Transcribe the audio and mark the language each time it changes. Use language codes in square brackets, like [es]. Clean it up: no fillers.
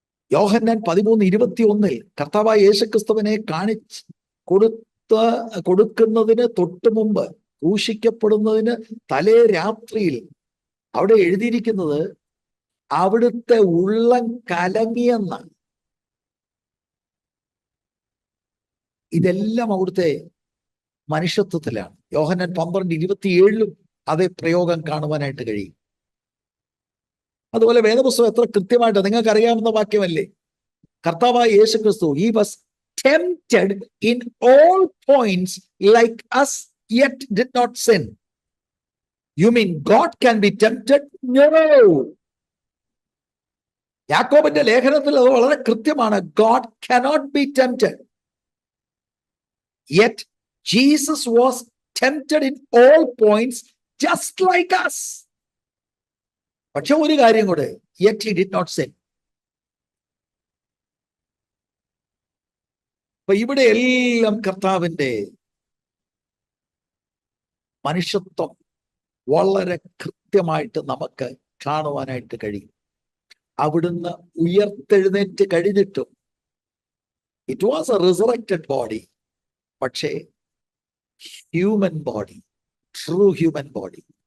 [ml] യോഹന്നാൻ 13:21 കർത്താവായ യേശുക്രിസ്തുവിനെ കാണിച്ച് കൊടുക്കുന്നതിന് തൊട്ട് മുമ്പ്, ക്രൂശിക്കപ്പെടുന്നതിന് തലേ രാത്രിയിൽ അവിടെ എഴുതിയിരിക്കുന്നത് അവിടുത്തെ ഉള്ളം കലങ്ങിയെന്നാണ്. ഇതെല്ലാം അവിടുത്തെ മനുഷ്യത്വത്തിലാണ്. യോഹന്നാൻ 12:27 അതേ പ്രയോഗം കാണുവാനായിട്ട് കഴിയും. അതുപോലെ വേദപുസ്തകം എത്ര കൃത്യമായിട്ട് നിങ്ങൾക്ക് അറിയാവുന്ന വാക്യമല്ലേ, കർത്താവായ യേശുക്രിസ്തു [en] he was tempted in all points like us yet did not sin. You mean God can be tempted? No. [ml] യാക്കോബിന്റെ ലേഖനത്തിൽ അത് വളരെ കൃത്യമാണ്. [en] God cannot be tempted. Yet Jesus was tempted in all points just like us. [ml] പക്ഷെ ഒരു കാര്യം കൂടെ, [en] yet he did not sin. [ml] അപ്പൊ ഇവിടെ എല്ലാം കർത്താവിന്റെ മനുഷ്യത്വം വളരെ കൃത്യമായിട്ട് നമുക്ക് കാണുവാനായിട്ട് കഴിയും. അവിടുന്ന് ഉയർത്തെഴുന്നേറ്റ് കഴിഞ്ഞിട്ടും [en] it was a resurrected body, [ml] പക്ഷേ [en] Human body, true human body.